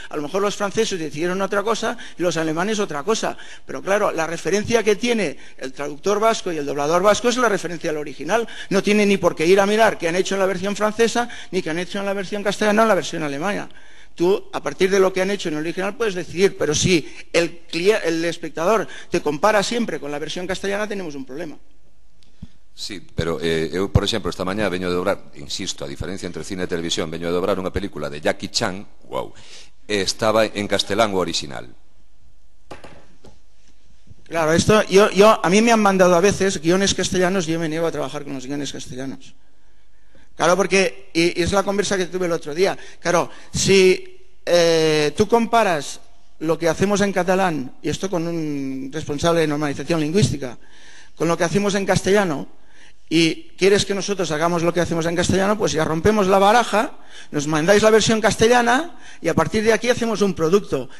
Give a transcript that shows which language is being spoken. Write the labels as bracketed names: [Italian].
[Spanish] A lo mejor los franceses decidieron otra cosa y los alemanes otra cosa, pero claro, la referencia que tiene el traductor vasco y el doblador vasco es la referencia al original, no tiene ni por qué ir a mirar qué han hecho en la versión francesa, ni que han hecho en la versión castellana o en la versión alemana. Tú, a partir de lo que han hecho en el original, puedes decidir, pero si el espectador te compara siempre con la versión castellana, tenemos un problema. [Galician] Sí, pero eu, por exemplo, esta mañá veño de dobrar, insisto, a diferencia entre cine e televisión, veño de dobrar unha película de Jackie Chan, wow, estaba en castelán o original. [Spanish] Claro, a mí me han mandado a veces guiones castellanos y yo me niego a trabajar con los guiones castellanos. Claro, porque, y es la conversa que tuve el otro día, claro, si tú comparas lo que hacemos en catalán, y esto con un responsable de normalización lingüística, con lo que hacemos en castellano, y quieres que nosotros hagamos lo que hacemos en castellano, pues ya rompemos la baraja, nos mandáis la versión castellana, y a partir de aquí hacemos un producto.